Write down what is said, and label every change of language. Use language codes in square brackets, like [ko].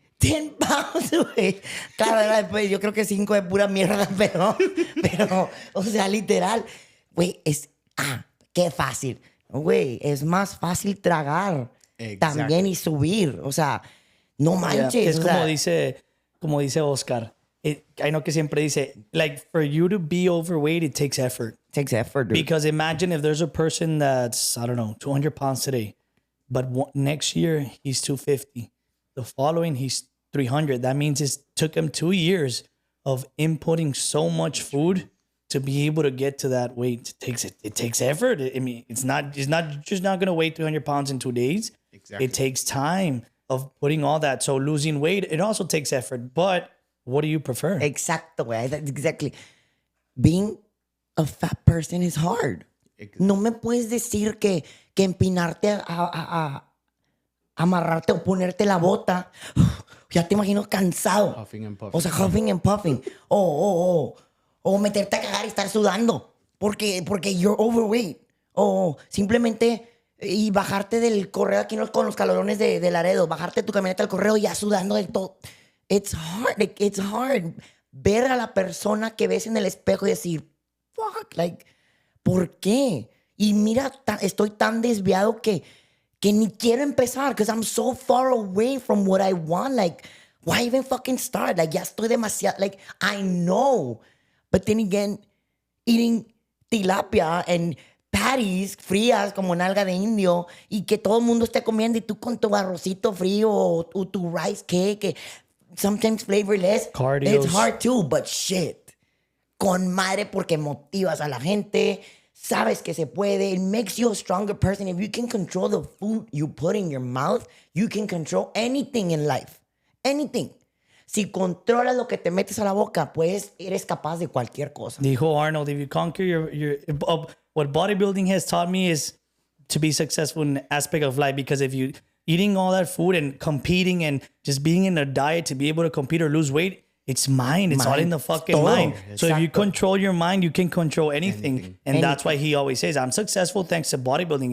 [en] 10 pounds, güey. [es] Claro, era después, yo creo que 5 de pura mierda, pero, o sea, literal. Güey, qué fácil. Güey, es más fácil tragar también y subir. O sea, no manches. [en] Yeah. Es [es] o como sea, dice Oscar. [en] I know [es] que siempre dice, [en] like, for you to be overweight, it takes effort. takes effort, dude. Because imagine if there's a person that's, I don't know, 200 pounds today, but next year he's 250. The following, he's 300. That means it took him 2 years of inputting so much food to be able to get to that weight. It takes effort. I mean, it's not just not going to weigh 300 pounds in 2 days. Exactly. It takes time of putting all that. So losing weight, it also takes effort. But what do you prefer? [es] Exacto, güey. Exactly. [en] Being a fat person is hard. [es] No me puedes decir que empinarte a amarrarte o ponerte la bota. Ya te imagino cansado. [en] Huffing and puffing. [es] O sea, [en] huffing and puffing. [es] O meterte a cagar y estar sudando. [en] Porque you're overweight. [es] O simplemente y bajarte del correo aquí con los calorones de Laredo. Bajarte tu camioneta al correo ya sudando del todo. [en] It's hard. Like, it's hard. [es] Ver a la persona que ves en el espejo y decir, [en] fuck, like, [es] ¿por qué? Y mira, estoy tan desviado que ni quiero empezar [en] because I'm so far away from what I want. Like, why even fucking start? [es] Like, ya estoy demasiado, like, [en] I know. But then again, eating tilapia and patties [es] frías como nalga de indio y que todo el mundo esté comiendo y tú con tu arrocito frío o tu rice cake, [en] sometimes flavorless. [es] Cardios. [en] It's hard too, but shit. [es] Con madre porque motivas a la gente. Sabes que se puede. [en] It makes you a stronger person. If you can control the food you put in your mouth, you can control anything in life. Anything. [es] Si controlas lo que te metes a la boca, pues eres capaz de cualquier cosa. [en] Dijo Arnold, if you conquer what bodybuilding has taught me is to be successful in the aspect of life. Because if you eating all that food and competing and just being in a diet to be able to compete or lose weight, it's mind. It's all in the fucking [es] Todo. [en] mind. So if you [es] Exacto. [en] control your mind, you can control anything. And that's why he always says, I'm successful thanks to bodybuilding.